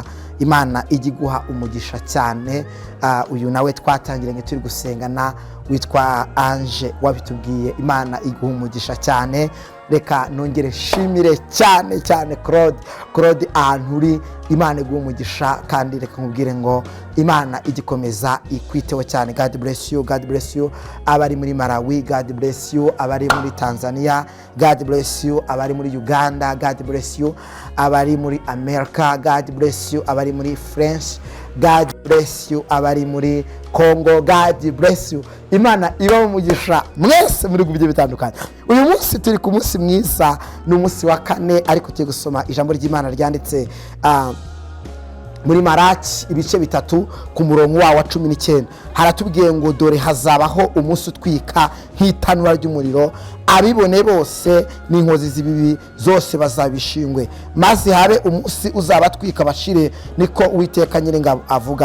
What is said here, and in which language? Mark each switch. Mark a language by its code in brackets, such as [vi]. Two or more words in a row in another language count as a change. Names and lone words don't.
[rw] Imana ijye guha umugisha cyane. Uyu nawe twatangiranye turi gusengana witwa Ange wabitubwiye, Imana iguha umugisha cyane. Reka nongere shimire cyane Claude ahantu uri, Imana iguha umugisha, kandi reka nkubwire ngo Imana igikomeza ikwiteho cyane. [en] God bless you, God bless you. [rw] Abari muri Malawi, [en] God bless you. [rw] Abari muri Tanzania, [en] God bless you. [rw] Abari muri Uganda, [en] God bless you. [rw] Abari muri America, [en] God bless you. [rw] Abari muri France, [en] God bless you. [rw] Abari muri Congo, [en] God bless you. [rw] Imana iba umugisha mwese muri gubye bitandukanye. Uyu munsi turi ku munsi mwiza, ni umunsi wa kane, ariko tugiye gusoma ijambo ry'Imana ryanditse muri Maraki ibice bitatu ku murongo wa 19. Haratubwiye ngo dore hazabaho umunsi utwika nk'itanura ry'umuriro, abibone bose n'inkozi z'ibibi zose bazabishingwe, maze habe umunsi uzabatwika bashire, niko Uwiteka Nyiringabo avuga.